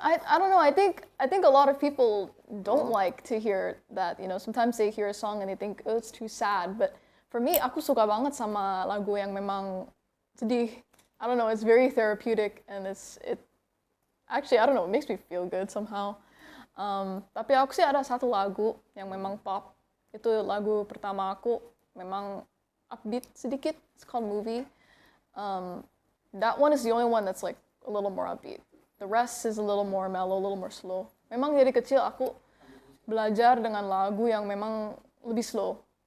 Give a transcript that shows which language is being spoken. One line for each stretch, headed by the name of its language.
English: I don't know. I think a lot of people don't like to hear that. Sometimes they hear a song and they think, oh, it's too sad. But for me,
Indonesian: aku suka banget sama lagu yang memang sedih.
English: I don't know. It's very therapeutic and it actually, I don't know. It makes me feel good somehow.
Indonesian: Tapi aku sih ada satu lagu yang memang pop. Itu lagu pertama aku, memang upbeat sedikit.
English: It's called Movie. That one is the only one that's like a little more upbeat. The rest is a little more mellow, a little more slow.
Indonesian: Memang dari kecil aku belajar dengan lagu yang memang lebih slow.